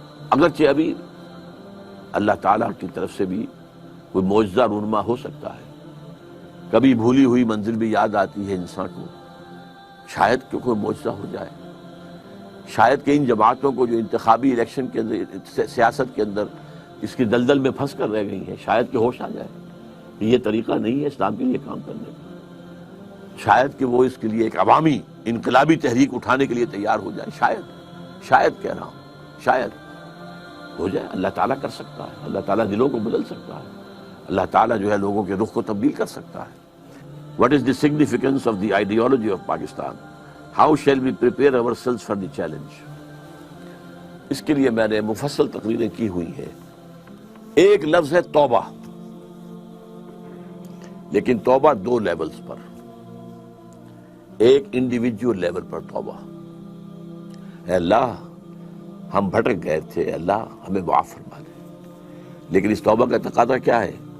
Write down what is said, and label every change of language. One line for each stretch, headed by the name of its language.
Urdu: اگرچہ ابھی اللہ تعالیٰ کی طرف سے بھی کوئی معجزہ رونما ہو سکتا ہے، کبھی بھولی ہوئی منزل بھی یاد آتی ہے انسان کو، شاید کہ کوئی معجزہ ہو جائے، شاید کہ ان جماعتوں کو جو انتخابی الیکشن کے اندر، سیاست کے اندر اس کی دلدل میں پھنس کر رہ گئی ہیں، شاید کہ ہوش آ جائے کہ یہ طریقہ نہیں ہے اسلام کے لیے کام کرنے کا، شاید کہ وہ اس کے لیے ایک عوامی انقلابی تحریک اٹھانے کے لیے تیار ہو جائے، شاید کہہ رہا ہوں، شاید ہو جائے۔ اللہ تعالیٰ کر سکتا ہے، اللہ تعالیٰ دلوں کو بدل سکتا ہے، اللہ تعالیٰ جو ہے لوگوں کے رخ کو تبدیل کر سکتا ہے۔
English: What is the significance of the ideology of Pakistan? How shall we prepare ourselves for the challenge?
Urdu: اس کے لیے میں نے مفصل تقریریں کی ہوئی ہیں۔ ایک لفظ ہے توبہ، لیکن توبہ دو لیولز پر، ایک انڈیویجول لیول پر توبہ، اے اللہ ہم بھٹک گئے تھے، اللہ ہمیں معاف فرما دے، لیکن اس توبہ کا تقاضا کیا ہے؟